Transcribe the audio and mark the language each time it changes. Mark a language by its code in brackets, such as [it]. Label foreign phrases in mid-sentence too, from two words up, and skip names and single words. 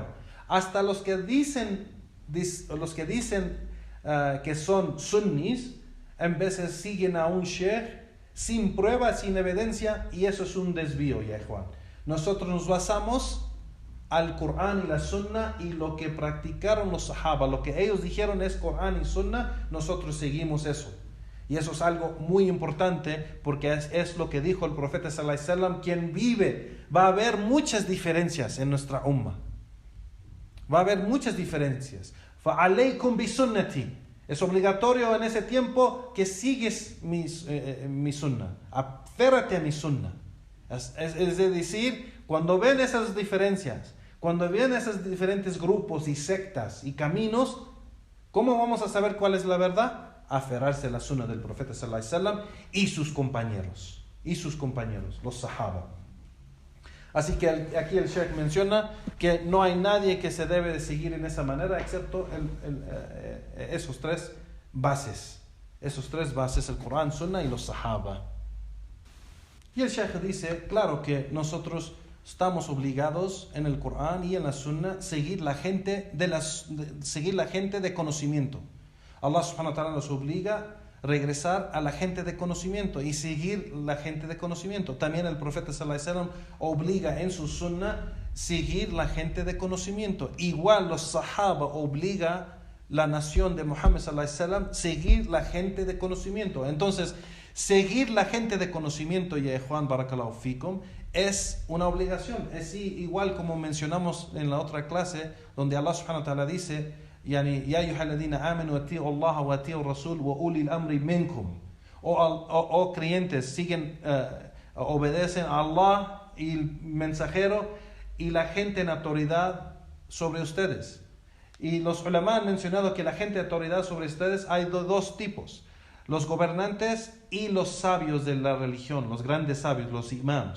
[es] Hasta los que dicen que son sunnis, en veces siguen a un sheikh sin prueba, sin evidencia, y eso es un desvío, ya Juan. Nosotros nos basamos al Corán y la Sunna, y lo que practicaron los Sahaba, lo que ellos dijeron es Corán y Sunna, nosotros seguimos eso. Y eso es algo muy importante, porque es lo que dijo el profeta [ar] صلى الله عليه وسلم: [es] quien vive, va a haber muchas diferencias en nuestra umma. Va a haber muchas diferencias. [ar] فَعَلَيْكُمْ بِسُنَّتِي. [es] Es obligatorio en ese tiempo que sigues mi Sunna. Aférrate a mi Sunna. Es decir, cuando ven esas diferencias, cuando ven esos diferentes grupos y sectas y caminos, ¿cómo vamos a saber cuál es la verdad? Aferrarse a la sunna del profeta [ar] صلى الله عليه وسلم [es] y sus compañeros, los sahaba. Así que aquí el Sheikh menciona que no hay nadie que se debe de seguir en esa manera, excepto esos tres bases, el Corán, Sunna y los sahaba. Y el Sheikh dice, claro que nosotros estamos obligados en el Corán y en la Sunna seguir la gente de conocimiento. Allah [ar] سبحانه وتعالى [es] nos obliga a regresar a la gente de conocimiento y seguir la gente de conocimiento. También el profeta [ar] صلى الله عليه وسلم [es] obliga en su Sunna seguir la gente de conocimiento. Igual los Sahaba obliga la nación de Muhammad [ar] صلى الله عليه وسلم [es] seguir la gente de conocimiento. Entonces, seguir la gente de conocimiento, ya Juan [ar] بارك الله فيكم, [es] es una obligación. Es igual como mencionamos en la otra clase, donde Allah [ar] سبحانه وتعالى [es] dice: [ar] يعني يا أيها الذين آمنوا أطيعوا الله وأطيعوا الرسول وأولي الأمر منكم. [es] O creyentes, obedecen a Allah y el mensajero y la gente en autoridad sobre ustedes. Y los ulama han mencionado que la gente de autoridad sobre ustedes hay dos tipos: los gobernantes y los sabios de la religión, los grandes sabios, los imams.